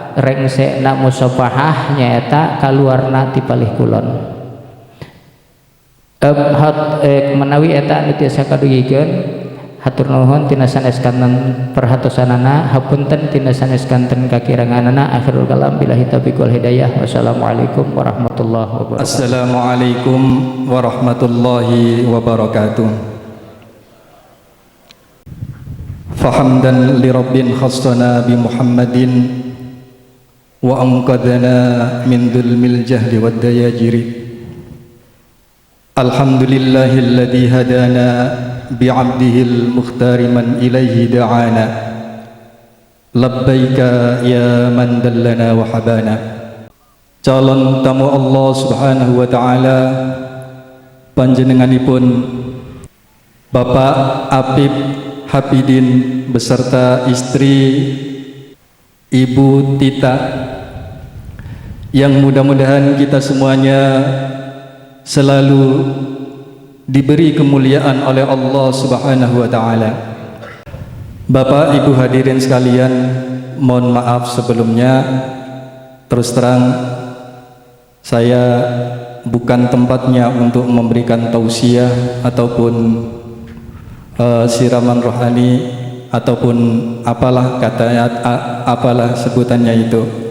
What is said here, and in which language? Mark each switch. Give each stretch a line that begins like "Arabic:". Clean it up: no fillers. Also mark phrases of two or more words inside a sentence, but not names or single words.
Sundanese: Rengsek musafahah nyaeta kaluarna ti palih kulon. Menawi eta anu tiasa kadugikeun hatur nuhun tina sanes kanten perhatosanana, hapunten tina sanes kanten kakiranganana.
Arabic: آخر الكلام بالله التوفيق والهداية. والسلام عليكم ورحمة الله وبركاته. السلام عليكم ورحمة الله وبركاته. فحمدا لرب خصنا بمحمد وأنقذنا من ظلمة الجهل والدياجر. الحمد لله الذي هدانا بعبده المختار من إليه دعانا. لبيك يا من دلنا وحبانا.
Indonesian: Calon tamu Allah
Arabic: سبحانه وتعالى
Indonesian: panjenenganipun Bapak Apip Hafidin beserta istri Ibu Tita, yang mudah-mudahan kita semuanya selalu diberi kemuliaan oleh Allah
Arabic: سبحانه وتعالى.
Indonesian: Bapak Ibu hadirin sekalian, mohon maaf sebelumnya. Terus terang saya bukan tempatnya untuk memberikan tausiah ataupun siraman rohani ataupun apalah katanya, apalah sebutannya itu.